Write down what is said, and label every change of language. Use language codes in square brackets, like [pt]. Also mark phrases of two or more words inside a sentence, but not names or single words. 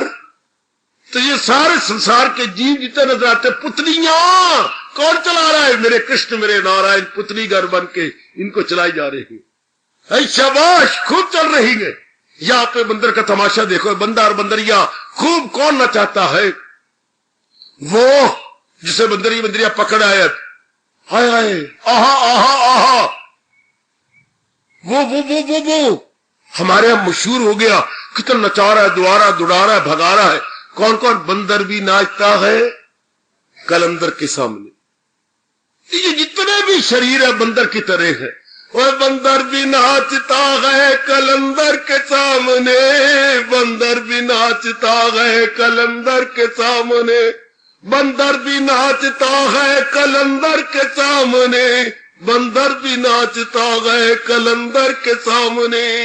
[hi] तो ये सारे संसार के जीव जितने नजर आते पुतलियां, कौन चला रहा है? मेरे कृष्ण, मेरे नारायण पुतली घर बन के इनको चलाई जा रही है। शाबाश, खूब चल रही है। यहाँ पे बंदर का तमाशा देखो, बंदा और बंदरिया खूब कौन नचाता है? वो जिसे बंदरिया पकड़ आए, हाय हाय, आहा आहा आहा, वो हमारे यहां मशहूर हो गया। कितना नचा रहा है, दुआरा, दुड़ा रहा है, भगा रहा है। कौन कौन? बंदर भी नाचता है कलंदर के सामने। ये जितने भी शरीर है बंदर की तरह है। वह बंदर भी नाचता है कलंदर के सामने, बंदर भी नाचता है कलंदर के सामने, बंदर भी नाचता है कलंदर के सामने, बंदर भी नाचता है कलंदर के सामने।